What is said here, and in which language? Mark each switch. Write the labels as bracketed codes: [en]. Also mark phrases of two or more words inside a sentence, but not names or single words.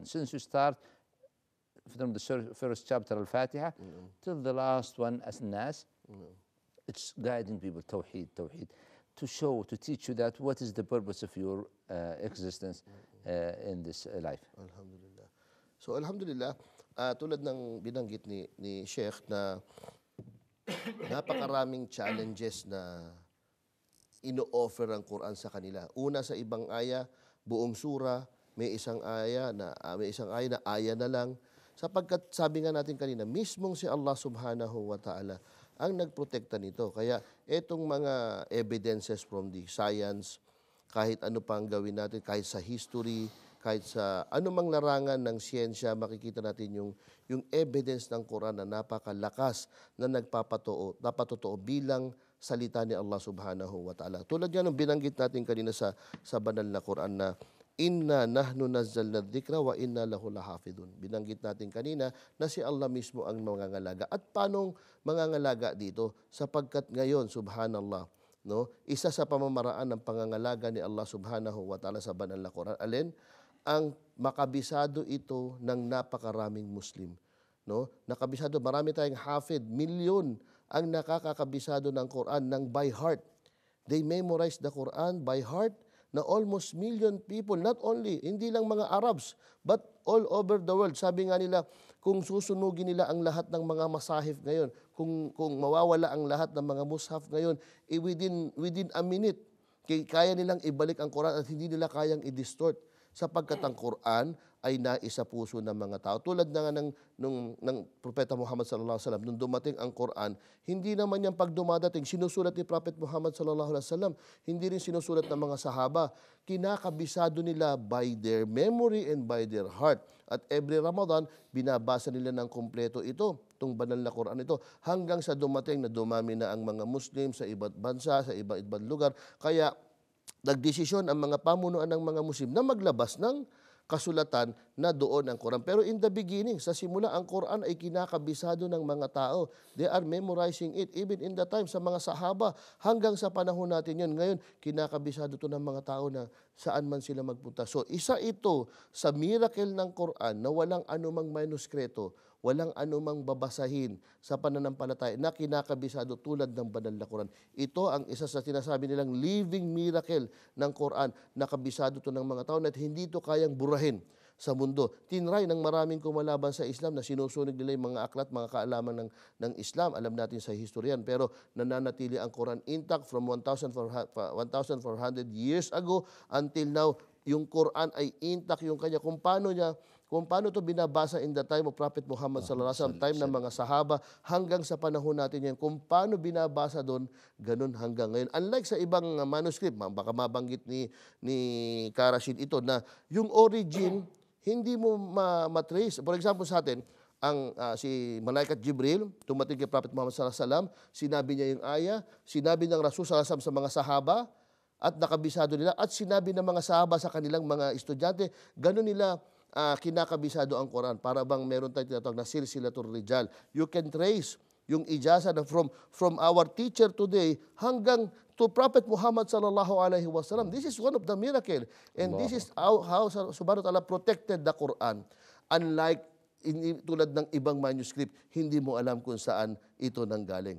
[en] Since you start from the first chapter Al-Fatiha till the last one As-Nas, it's guiding people, tawheed, to show, to teach you that what is the purpose of your existence in this life. Alhamdulillah. [tl] So alhamdulillah, tulad ng binanggit ni Sheikh na napakaraming challenges na ino-offer ang Quran sa kanila. Una, sa ibang aya, buong sura, may isang aya na aya na lang. Sapagkat sabi nga natin kanina, mismong si Allah [ar] سبحانه وتعالى [tl] ang nagprotekta nito. Kaya itong mga [en] evidences from the science, [tl] kahit ano pang gawin natin, kahit sa history, kahit sa anumang larangan ng siyensya, makikita natin yung evidence ng Quran na napakalakas na napatotoo bilang salita ni Allah [ar] سبحانه وتعالى. [tl] Tulad yan ng binanggit natin kanina sa banal na Quran na [ar] إنا نحن نزلنا الذكر وإنا له لحافظون. [tl] Binanggit natin kanina na si Allah mismo ang mangangalaga. At paanong mangangalaga dito? Sapagkat ngayon, subhanallah, no, isa sa pamamaraan ng pangangalaga ni Allah [ar] سبحانه وتعالى [tl] sa banal na Quran, alin? Ang makabisado ito ng napakaraming Muslim. No? Nakabisado, marami tayong hafid, milyon ang nakakakabisado ng Quran ng [en] by heart. They memorize the Quran by heart, na almost million people, not only, [tl] hindi lang mga Arabs, but [en] all over the world. [tl] Sabi nga nila, kung susunugin nila ang lahat ng mga masahif ngayon, kung mawawala ang lahat ng mga mushaf ngayon, [en] within a minute, [tl] kaya nilang ibalik ang Quran at hindi nila kayang i-distort. Sapagkat ang Quran ay naisa puso ng mga tao. Tulad na nga ng Propeta Muhammad [ar] صلى الله عليه وسلم, [tl] nung dumating ang Quran, hindi naman yan pag dumadating, sinusulat ni Prophet Muhammad [ar] صلى الله عليه وسلم, [tl] hindi rin sinusulat ng mga sahaba. Kinakabisado nila [en] by their memory and by their heart. At every Ramadan, [tl] binabasa nila ng kumpleto ito. itong banal na Quran ito hanggang sa dumating na dumami na ang mga Muslim sa iba't bansa, sa iba't lugar. Kaya nagdesisyon ang mga pamunuan ng mga Muslim na maglabas ng kasulatan na doon ang Quran. [en] Pero in the beginning, [tl] sa simula, ang Quran ay kinakabisado ng mga tao. [en] They are memorizing it. Even in the time [tl] sa mga sahaba, hanggang sa panahon natin yun. Ngayon, kinakabisado to ng mga tao na saan man sila magpunta. So, isa ito sa miracle ng Quran na walang anumang manuskreto, walang anumang babasahin sa pananampalataya na kinakabisado tulad ng banal na Quran. Ito ang isa sa sinasabi nilang [en] living miracle [tl] ng Quran na kabisado to ng mga tao at hindi ito kayang burahin sa mundo. Tinry ng maraming kumalaban sa Islam na sinusunog nila yung mga aklat, mga kaalaman ng Islam. Alam natin sa historian, pero nananatili ang Quran [en] intact from 1,400 years ago until now. [tl] Yung Quran ay intact, yung kanya kung paano to binabasa [en] in the time of [tl] Prophet Muhammad [ar] صلى الله عليه وسلم, [tl] time ng mga sahaba, hanggang sa panahon natin yan, kung paano binabasa doon, ganun hanggang ngayon. Unlike sa ibang manuscript, baka mabanggit ni Karashid ito, na yung origin, hindi mo matrace. [en] For example [tl] sa atin, si Malaikat Jibril, tumating kay Prophet Muhammad [ar] صلى الله عليه وسلم, [tl] sinabi niya yung ayah, sinabi ng Rasul [ar] صلى الله عليه وسلم [tl] sa mga sahaba, at nakabisado nila, at sinabi ng mga sahaba sa kanilang mga estudyante, ganun nila kinakabisado ang Quran. Para bang meron tayong tinatawag na [ar] سلسلة الرجال. [en] You can trace [tl] yung ijasa na [en] from our teacher today hanggang to Prophet Muhammad [ar] صلى الله عليه وسلم. [en] This is one of the miracle. And this is how [ar] سبحانه وتعالى [en] protected the Quran. [tl] Unlike tulad ng ibang manuscript, hindi mo alam kung saan ito nanggaling.